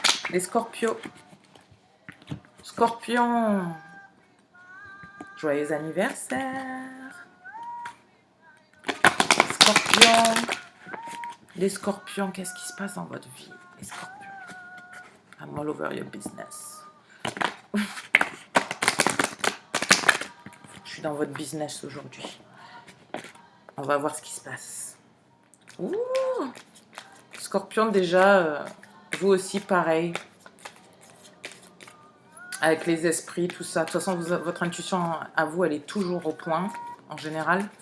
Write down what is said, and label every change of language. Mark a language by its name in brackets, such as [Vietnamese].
[French] Les scorpions. Scorpions. Joyeux anniversaire. Scorpions. Les scorpions, qu'est-ce qui se passe dans votre vie? Les scorpions. [English] I'm all over your business. [French] Je suis dans votre business aujourd'hui. On va voir ce qui se passe. Ouh! Scorpion, déjà, vous aussi, pareil. Avec les esprits, tout ça. De toute façon, votre intuition à vous, elle est toujours au point, en général.